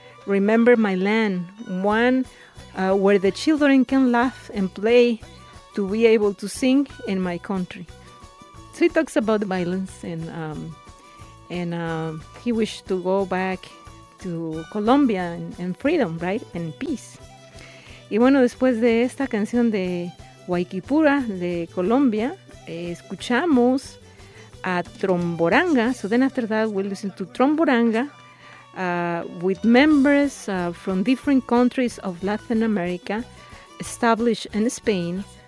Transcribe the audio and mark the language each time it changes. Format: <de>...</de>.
<en>Remember my land, one where the children can laugh and play, to be able to sing in my country. So he talks about the violence, and he wished to go back to Colombia and freedom, right? And peace.</en> <es>Y bueno, después de esta canción de Guayquipura, de Colombia, escuchamos a Tromboranga.</es> <en>So then after that, we listen to Tromboranga with members from different countries of Latin America established in Spain.</en>